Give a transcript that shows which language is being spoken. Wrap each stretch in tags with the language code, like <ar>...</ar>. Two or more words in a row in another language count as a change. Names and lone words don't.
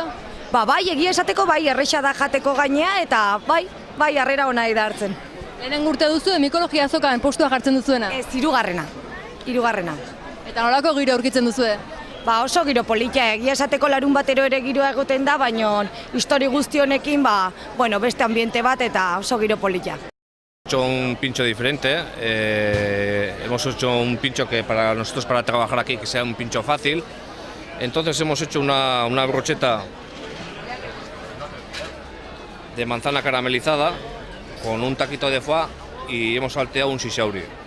<eu>Bai, egia esateko bai, erresa da jateko gainea, eta bai, harrera ona da hartzen. Lehenengo urte duzu, mikologia azokan postua jartzen duzuena? Ez, hirugarrena. Eta nolako giro aurkitzen duzue? Oso giro politia, egia esateko larun batero ere giroa egoten da, baina histori guzti honekin, beste ambiente bat eta oso giro politia.</eu> <es>Hemos hecho un pincho diferente, hemos hecho un pincho que para nosotros para trabajar aquí que sea un pincho fácil, entonces hemos hecho una brocheta de manzana caramelizada con un taquito de foie y hemos salteado un shishauri.</es>